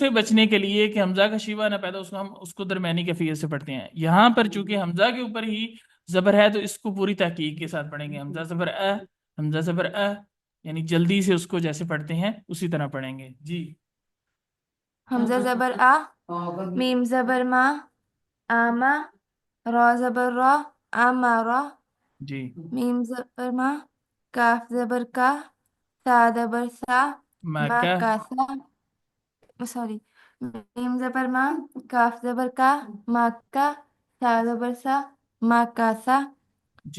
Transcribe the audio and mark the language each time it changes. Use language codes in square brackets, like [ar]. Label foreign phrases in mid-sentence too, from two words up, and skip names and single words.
[ur] سے بچنے کے لیے کہ حمزہ کا شیوا نہ پیدا، اس کو ہم اس کو درمیانی کیفیت سے پڑھتے ہیں. یہاں پر چونکہ حمزہ کے اوپر ہی زبر ہے تو اس کو پوری تحقیق کے ساتھ پڑھیں گے. حمزہ زبر اے، حمزہ زبر اے، یعنی جلدی سے اس کو جیسے پڑھتے ہیں اسی طرح پڑھیں گے. جی. حمزہ زبر آ، میم زبر ما، آما، را زبر را، آما را، جی. میم زبر ما، کاف زبر کا، سا زبر سا، ما مکہ. کا سا، سوری، میم زبر ما، کاف زبر کا، ما کا، سا زبر سا، ما کا سا، جی.